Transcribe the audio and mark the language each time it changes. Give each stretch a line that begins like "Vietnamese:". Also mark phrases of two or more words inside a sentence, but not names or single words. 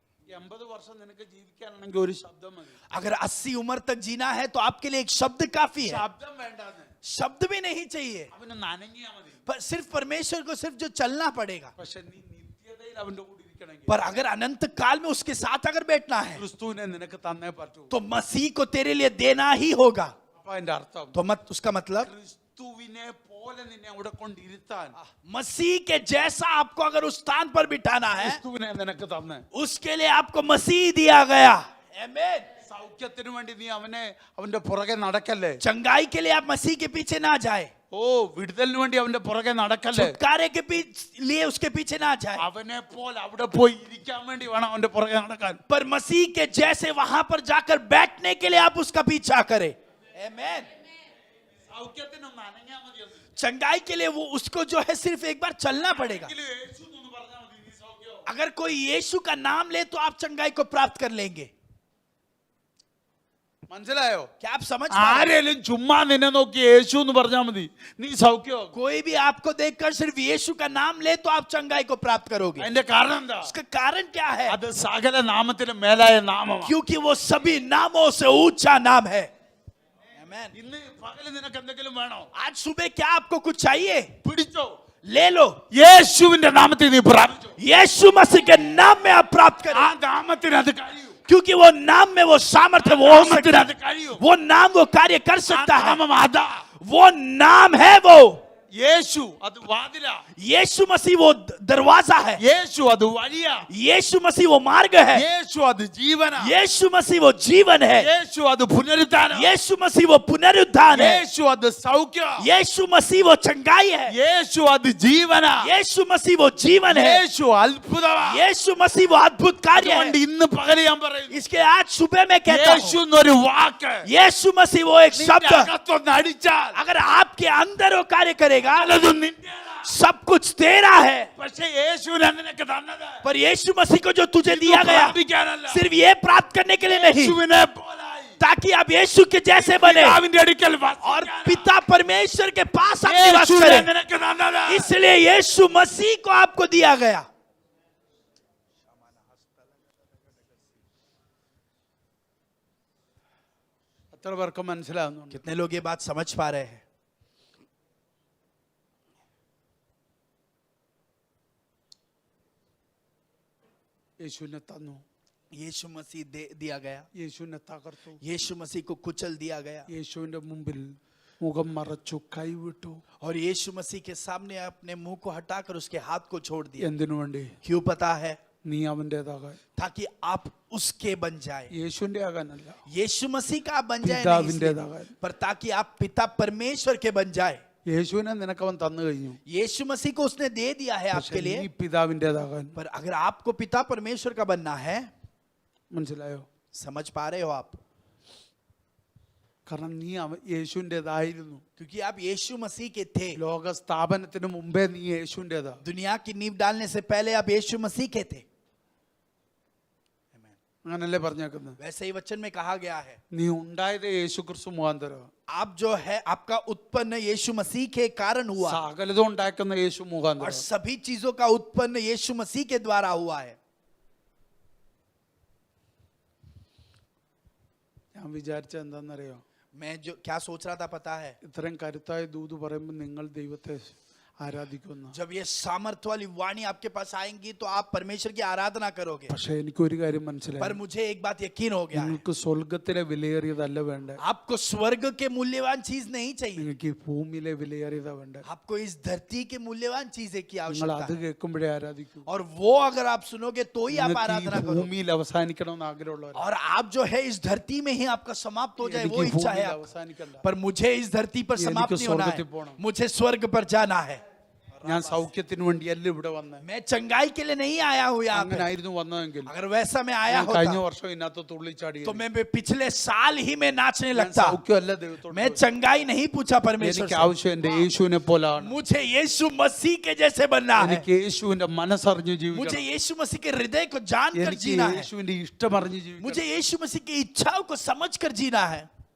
Malayalam: 80 വർഷം നിനക്ക് ജീവിക്കാനാണെങ്കിൽ ഒരു ശബ്ദം മതി.
Hindi: अगर 80 उम्र तक जीना है तो आपके लिए एक शब्द काफी है.
Malayalam: ശബ്ദം വേണ്ടാന്ന്.
Hindi: शब्द भी नहीं चाहिए,
Malayalam: അവന് നനങ്ങിയാ മതി.
Hindi: पर सिर्फ परमेश्वर को सिर्फ जो चलना पड़ेगा.
Malayalam: പക്ഷെ നീ നിത്യതയിൽ അവന്റെ കൂടെ ഇരിക്കണമെങ്കിൽ
Hindi: पर अगर अनंत काल में उसके साथ अगर बैठना है
Malayalam: ക്രിസ്തുവിനെ നിനക്ക് തന്നേ പറ്റൂ.
Hindi: तो मसीह को तेरे लिए देना ही होगा.
Malayalam: അപ്പൊ അതിന്റെ അർത്ഥം
Hindi: तो मत उसका मतलब
Malayalam: ക്രിസ്തുവിനെ പോലെ നിന്നെ അവിടെ കൊണ്ടിരുത്താൻ
Hindi: मसीह के जैसा आपको अगर उस स्थान पर बिठाना है
Malayalam: ക്രിസ്തുവിനെ നിനക്ക് തന്നെ.
Hindi: उसके लिए आपको मसीह दिया गया. आमीन.
Malayalam: സൗഖ്യത്തിന് വേണ്ടി നീ അവന്റെ പുറകെ നടക്കല്ലേ.
Hindi: चंगाई के लिए आप मसीह के पीछे ना जाए,
Malayalam: ഓ വിടുതലിന് വേണ്ടി അവന്റെ പുറകെ നടക്കല്ലേ.
Hindi: छुटकारे के लिए उसके पीछे ना जाए,
Malayalam: അവനെ പോലെ അവിടെ പോയി ഇരിക്കാൻ വേണ്ടി വേണം അവന്റെ പുറകെ നടക്കാൻ.
Hindi: पर मसीह के जैसे वहां पर जाकर बैठने के लिए आप उसका पीछा करें. आमीन.
Malayalam: സൗഖ്യത്തിനൊന്നും അനങ്ങിയാ മതിയൊന്നും.
Hindi: चंगाई के लिए वो उसको जो है सिर्फ एक बार चलना पड़ेगा.
Malayalam: എങ്കിലും യേശു എന്ന് പറഞ്ഞാൽ മതി, നീ സൗഖ്യമാവും.
Hindi: अगर कोई यीशु का नाम ले तो आप चंगाई को प्राप्त कर लेंगे.
Malayalam: മനസ്സിലായോ?
Hindi: क्या आप समझ पा रहे हैं?
Malayalam: ആരെങ്കിലും ചുമ്മാ നിന്നെ നോക്കി യേശു എന്ന് പറഞ്ഞാൽ മതി, നീ സൗഖ്യമാവും.
Hindi: कोई भी आपको देखकर सिर्फ यीशु का नाम ले तो आप चंगाई को प्राप्त करोगे.
Malayalam: അതിന്റെ കാരണം എന്താ?
Hindi: उसका कारण क्या है?
Malayalam: അത് സകല നാമത്തിലും മേലായ നാമമാണ്.
Hindi: क्योंकि वो सभी नामों से ऊंचा नाम है. आमीन.
Malayalam: ഇന്ന് പകല് നിനക്ക് എന്തെങ്കിലും വേണോ?
Hindi: आज सुबह क्या आपको कुछ चाहिए?
Malayalam: പിടിച്ചോ.
Hindi: ले लो.
Malayalam: യേശുവിന്റെ നാമത്തിൽ നീ പ്രാപിച്ചോ.
Hindi: यीशु मसीह के नाम में आप प्राप्त
Malayalam: ആ
Hindi: करें,
Malayalam: നാമത്തിന് അത് കഴിയൂ.
Hindi: क्योंकि वो नाम में वो सामर्थ्य वो हो
Malayalam: നാമത്തിന്
Hindi: सकता
Malayalam: അത്
Hindi: है.
Malayalam: കഴിയൂ.
Hindi: वो नाम वो कार्य कर
Malayalam: ആ
Hindi: सकता है.
Malayalam: നാമം അതാ.
Hindi: वो नाम है वो.
Malayalam: യേശു അത് വാതിലാ.
Hindi: यीशु मसीह वो दरवाजा है.
Malayalam: യേശു അത് വഴിയാ.
Hindi: यीशु मसीह वो मार्ग है.
Malayalam: യേശു അത് ജീവനാ.
Hindi: यीशु मसीह वो जीवन है.
Malayalam: യേശു അത് പുനരുദ്ധാനം.
Hindi: यीशु मसीह वो पुनरुत्थान है.
Malayalam: യേശു അത് സൗഖ്യം.
Hindi: यीशु मसीह वो चंगाई है.
Malayalam: യേശു അത് ജീവനാ.
Hindi: यीशु मसीह वो जीवन है.
Malayalam: യേശു അത്ഭുതമാ.
Hindi: यीशु मसीह वो अद्भुत कार्य
Malayalam: അതുകൊണ്ട്
Hindi: है.
Malayalam: ഇന്ന് പകല് ഞാൻ പറയുന്നു,
Hindi: इसके आज सुबह मैं कहता
Malayalam: യേശു
Hindi: हूँ,
Malayalam: എന്നൊരു വാക്ക്
Hindi: यीशु मसीह वो एक
Malayalam: നിന്റെ
Hindi: शब्द
Malayalam: അകത്തൊന്ന് അടിച്ചാൽ
Hindi: अगर आपके अंदर वो कार्य करेगा,
Malayalam: പലതും നിന്റേതാ.
Hindi: सब कुछ तेरा है.
Malayalam: പക്ഷേ യേശുവിനെ നിനക്ക് തന്നത്
Hindi: पर यीशु मसीह को जो तुझे
Malayalam: ഇത്
Hindi: दिया गया
Malayalam: പ്രാപിക്കാനല്ല.
Hindi: सिर्फ ये प्राप्त करने के लिए नहीं,
Malayalam: യേശുവിനെ പോലായി
Hindi: ताकि आप यीशु के जैसे बने
Malayalam: പിതാവിന്റെ അടുക്കൽ
Hindi: और
Malayalam: വസിക്കാനാ.
Hindi: पिता परमेश्वर के पास आप निवास
Malayalam: യേശുവിനെ
Hindi: करें.
Malayalam: നിനക്ക് തന്നത്.
Hindi: इसलिए यीशु मसीह को आपको दिया गया.
Malayalam: എത്ര പേർക്ക് മനസ്സിലാവുന്നുണ്ട്?
Hindi: कितने लोग ये बात समझ पा रहे हैं?
Malayalam: യേശുവിനെ തന്നു,
Hindi: यीशु मसीह दिया गया.
Malayalam: യേശുവിനെ തകർത്തു,
Hindi: यीशु मसीह को कुचल दिया गया
Malayalam: യേശുവിന്റെ മുമ്പിൽ മുഖം മറച്ചു, കൈവിട്ടു.
Hindi: और यीशु मसीह के सामने अपने मुंह को हटाकर उसके हाथ को छोड़ दिया.
Malayalam: എന്തിനു വേണ്ടി?
Hindi: क्यों पता है?
Malayalam: നീ അവന്റേതാകാൻ.
Hindi: ताकि आप उसके बन जाए.
Malayalam: യേശുവിന്റെ ആകാനല്ല,
Hindi: यीशु मसीह का आप बन जाए नहीं
Malayalam: പിതാവിന്റേതാകാൻ.
Hindi: इसलिए, पर ताकि आप पिता परमेश्वर के बन जाए.
Malayalam: യേശുവിനെ നിനക്ക് അവൻ തന്നു കഴിഞ്ഞു.
Hindi: यीशु मसीह को उसने दे दिया है
Malayalam: പക്ഷേ
Hindi: आपके
Malayalam: നീ
Hindi: लिए.
Malayalam: പിതാവിന്റേതാകാൻ.
Hindi: पर अगर आपको पिता परमेश्वर का बनना है,
Malayalam: മനസ്സിലായോ?
Hindi: समझ पा रहे हो आप?
Malayalam: കാരണം നീ യേശുവിൻ്റെതായിരുന്നു.
Hindi: क्योंकि आप यीशु मसीह के थे.
Malayalam: ലോക സ്ഥാപനത്തിന് മുമ്പേ നീ യേശുവിൻ്റെതാ.
Hindi: दुनिया की नींव डालने से पहले आप यीशु मसीह के थे.
Malayalam: അങ്ങനല്ലേ പറഞ്ഞേക്കുന്നത്?
Hindi: वैसे ही वचन में कहा गया है,
Malayalam: നീ ഉണ്ടായത് യേശു ക്രിസ്തു മുഖാന്തരം.
Hindi: आप जो है आपका उत्पन्न यीशु मसीह के कारण हुआ
Malayalam: സകലതും ഉണ്ടാക്കുന്ന യേശു
Hindi: और
Malayalam: മുഖാന്തരം.
Hindi: सभी चीजों का उत्पन्न यीशु मसीह के द्वारा हुआ है.
Malayalam: ഞാൻ വിചാരിച്ച എന്താണെന്നറിയോ?
Hindi: मैं जो क्या सोच रहा था पता है?
Malayalam: ഇത്രയും കരുത്തായ ദൂത് പറയുമ്പോൾ നിങ്ങൾ ദൈവത്തെ ആരാധിക്കുന്നു.
Hindi: जब ये सामर्थ्य वाली वाणी आपके पास आएंगी तो आप परमेश्वर की आराधना करोगे.
Malayalam: പക്ഷേ എനിക്കൊരു കാര്യം
Hindi: पर
Malayalam: മനസ്സിലായി,
Hindi: मुझे एक बात यकीन हो गया है,
Malayalam: നിങ്ങൾക്ക് സ്വർഗത്തിലെ വിലയേറിയതല്ല വേണ്ടേ,
Hindi: आपको स्वर्ग के मूल्यवान चीज नहीं चाहिए,
Malayalam: നിങ്ങൾക്ക് ഈ ഭൂമിയിലെ വിലയേറിയതാ വേണ്ടേ.
Hindi: आपको इस धरती के मूल्यवान चीजें की
Malayalam: നിങ്ങൾ
Hindi: आवश्यकता
Malayalam: അത്
Hindi: है.
Malayalam: കേൾക്കുമ്പോഴേ ആരാധിക്കൂ.
Hindi: और वो अगर आप सुनोगे तो ही आप
Malayalam: നിങ്ങൾക്ക് ഈ
Hindi: आराधना करोगे.
Malayalam: ഭൂമിയിൽ അവസാനിക്കണമെന്ന് ആഗ്രഹമുള്ളവർ,
Hindi: और आप जो है इस धरती में ही आपका समाप्त हो जाए
Malayalam: എനിക്ക്
Hindi: वो
Malayalam: ഈ
Hindi: इच्छा है
Malayalam: ഭൂമിയിൽ
Hindi: आपका.
Malayalam: അവസാനിക്കണ്ട.
Hindi: पर मुझे इस धरती पर
Malayalam: എനിക്ക്
Hindi: समाप्त नहीं होना
Malayalam: സ്വർഗ്ഗത്തിൽ
Hindi: है,
Malayalam: പോണം.
Hindi: मुझे स्वर्ग पर जाना है.
Malayalam: ഞാൻ സൗഖ്യത്തിന് വേണ്ടിയല്ല ഇവിടെ വന്നത്.
Hindi: मैं चंगाई के लिए नहीं आया हूँ यहाँ पे.
Malayalam: അങ്ങനായിരുന്നു വന്നതെങ്കിൽ
Hindi: अगर वैसा मैं आया
Malayalam: ഞാൻ കഴിഞ്ഞ
Hindi: होता
Malayalam: വർഷം ഇതിനകത്ത് തുള്ളിച്ചാടി.
Hindi: तो मैं पिछले साल ही में नाचने
Malayalam: ഞാൻ
Hindi: लगता.
Malayalam: സൗഖ്യമല്ല ദൈവത്തോട്
Hindi: मैं चंगाई नहीं पूछा परमेश्वर
Malayalam: എനിക്ക്
Hindi: से.
Malayalam: ആവശ്യം എന്റെ യേശുവിനെ പോലാണ്.
Hindi: मुझे यीशु मसीह के जैसे बनना है.
Malayalam: എനിക്ക് യേശുവിന്റെ മനസ്സറിഞ്ഞ്
Hindi: मुझे
Malayalam: ജീവിക്കണം.
Hindi: यीशु मसीह के हृदय को जानकर
Malayalam: എനിക്ക്
Hindi: जीना है.
Malayalam: യേശുവിന്റെ ഇഷ്ടമറിഞ്ഞ്
Hindi: मुझे
Malayalam: ജീവിക്കണം.
Hindi: यीशु मसीह की इच्छाओं को समझकर जीना है.